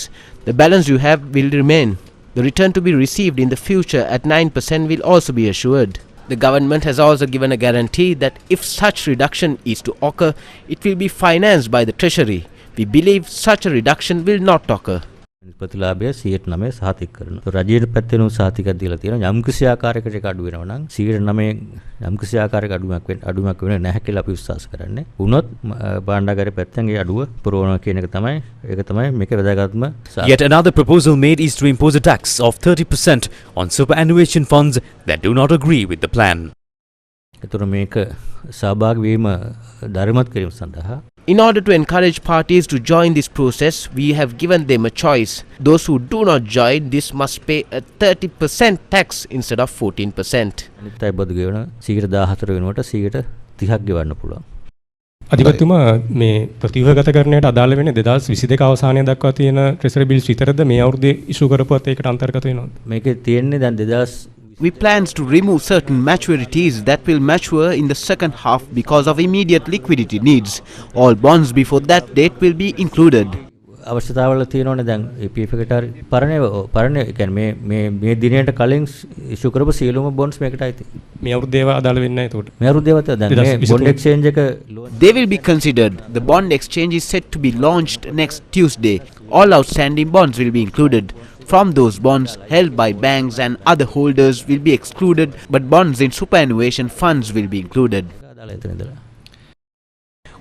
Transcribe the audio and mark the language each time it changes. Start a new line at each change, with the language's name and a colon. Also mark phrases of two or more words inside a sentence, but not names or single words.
English: The balance you have will remain. The return to be received in the future at 9% will also be assured. The government has also given a guarantee that if such reduction is to occur, it will be financed by the Treasury. We believe such a reduction will not occur.
Sinhala: ප්‍රතිලාභය 109 සහතික කරනවා. તો රජයේ පැත්තෙන් සහතිකයක් දීලා තියෙනවා. යම් කිසි ආකාරයකට ඒක අඩු වෙනවා නම් 109 යම් කිසි ආකාරයක අඩුවක් වෙන්නේ නැහැ කියලා අපි විශ්වාස කරන්නේ. වුණොත් භාණ්ඩාගාරයේ පැත්තෙන් ඒ අඩුව පුරවනවා කියන එක තමයි මේක වැදගත්ම.
English: Yet another proposal made is to impose a tax of 30% on superannuation funds that do not agree with the plan.
Sinhala: ඒතර මේක සහභාගී වීම ධර්මවත් කිරීම සඳහා
English: In order to encourage parties to join this process, we have given them a choice. Those who do not join this must pay a 30% tax instead of 14%.
Sinhala: අනිත් අය බදු ගෙවන 114 වෙනුවට 130ක් ගෙවන්න පුළුවන්. අධිපතිතුමා මේ ප්‍රතිවගතකරණයට අදාළ වෙන්නේ 2022 අවසානයේ දක්වා තියෙන
English: treasury bills
Sinhala: විතරද මේ අවුරුද්දේ ඉෂු කරපුවත් ඒකට අන්තර්ගත වෙනවද? මේකේ තියෙන්නේ දැන් 2000
English: We plans to remove certain maturities that will mature in the second half because of immediate liquidity needs. All bonds before that date will be included.
Sinhala: අවශ්‍යතාවල තියෙනවනේ දැන් EPF එකට පරණ කියන්නේ මේ දිනයට කලින් ඉෂු කරපු සියලුම බොන්ඩ්ස් මේකට අයිති. මේ අවුරුද්දේ ඒවා අදාළ වෙන්නේ නැහැ ඒකට. මේ අවුරුද්දේ ඒවා දැන් මේ
English: bond exchange
Sinhala: එක
English: They will be considered. The bond exchange is set to be launched next Tuesday. All outstanding bonds will be included. From those bonds held by banks and other holders will be excluded, but bonds in superannuation funds will be included.